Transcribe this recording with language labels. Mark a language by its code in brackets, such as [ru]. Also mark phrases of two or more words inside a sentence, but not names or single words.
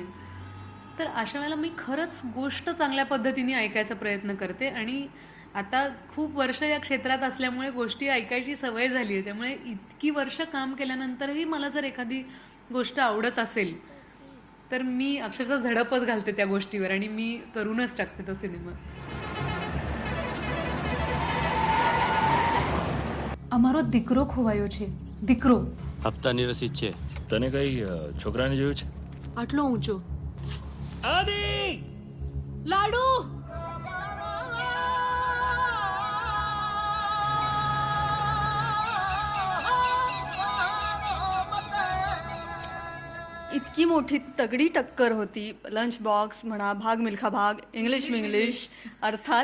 [mr] तर अशा वेळेला मी खरंच गोष्ट चांगल्या पद्धतीने ऐकायचा प्रयत्न करते आणि आता खूप वर्ष या क्षेत्रात असल्यामुळे गोष्टी ऐकायची सवय झाली आहे. त्यामुळे इतकी वर्ष काम केल्यानंतरही मला जर एखादी गोष्ट आवडत असेल तर मी अक्षरशः झडपच घालते त्या गोष्टीवर आणि मी करूनच टाकते तो सिनेमा. [gu] અમારો દીકરો ખોવાયો છે. દીકરો હપ્તા નિરસિત છે. તને કઈ છોકરાને જોયું છે? આટલો ઊંચો. આદિ! લાડુ [mr] इतकी मोठी तगडी टक्कर होती. लंच बॉक्स म्हणा, भाग मिल्खा भाग, इंग्लिश मिंग्लिश अर्थात.